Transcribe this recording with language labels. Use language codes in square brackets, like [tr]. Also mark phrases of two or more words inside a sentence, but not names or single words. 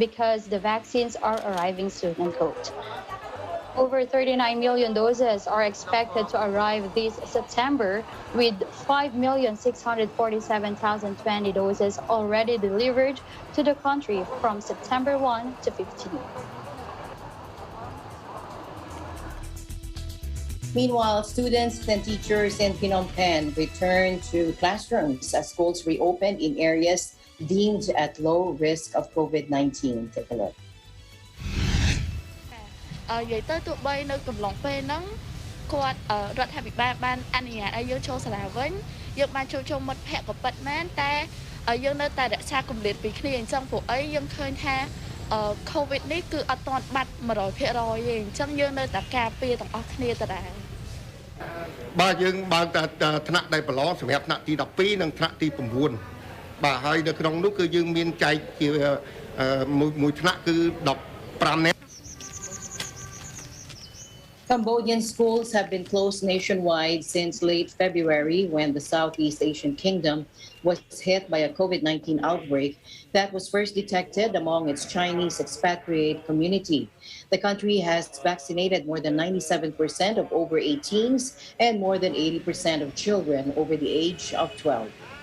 [en] because the vaccines are arriving soon, end quote. Over 39 million doses are expected to arrive this September, with 5,647,020 doses already delivered to the country from September 1 to 15. Meanwhile, students and teachers in Phnom Penh return to classrooms as schools reopen in areas deemed at low risk of COVID-19. Take a look. [km] និយាយទៅទោះបីនៅកំឡុងពេលហ្នឹងគាត់រដ្ឋាភិបាលបានអនុញ្ញាតឲ្យយើងចូលសាលាវិញយើងបានជួបជុំមិត្តភ័ក្តិក៏ពិតមែនតែយើងនៅតែរក្សាគម្លាតពីគ្នាអញ្ចឹងពួកអីយើងឃើញថា COVID នេះគឺអត់ទាន់បាត់ 100% ទេអញ្ចឹងយើងនៅតែការពារទាំងអស់គ្នាដដែល បាទយើងបើកតែថ្នាក់ដែលប្រឡងសម្រាប់ថ្នាក់ទី 12 និងថ្នាក់ទី 9 បាទហើយនៅក្នុងនោះគឺយើងមានចែកជាមួយថ្នាក់គឺ 15 នាក់ [en] Cambodian schools have been closed nationwide since late February when the Southeast Asian kingdom was hit by a COVID-19 outbreak that was first detected among its Chinese expatriate community. The country has vaccinated more than 97% of over 18s and more than 80% of children over the age of 12.